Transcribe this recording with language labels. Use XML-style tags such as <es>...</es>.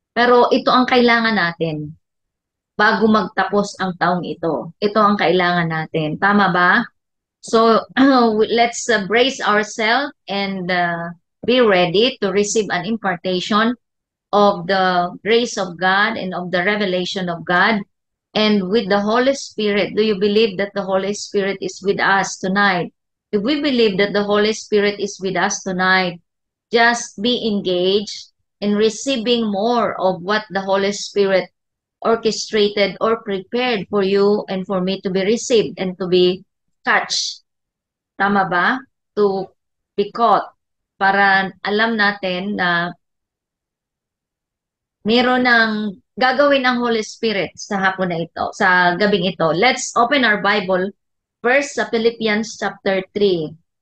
<tl>Pero ito ang kailangan natin bago magtapos ang taong ito. Ito ang kailangan natin. Tama ba?</tl> <en>So let's brace ourselves and be ready to receive an impartation of the grace of God and of the revelation of God. And with the Holy Spirit, do you believe that the Holy Spirit is with us tonight? If we believe that the Holy Spirit is with us tonight, just be engaged in receiving more of what the Holy Spirit orchestrated or prepared for you and for me to be received and to be touched.</en> <tl>Tama ba?</tl> <en>To be caught.</en> <tl>Para alam natin na meron ng gagawin ang Holy Spirit sa hapon na ito, sa gabing ito.</tl> <en>Let's open our Bible first sa Philippians chapter 3.</en>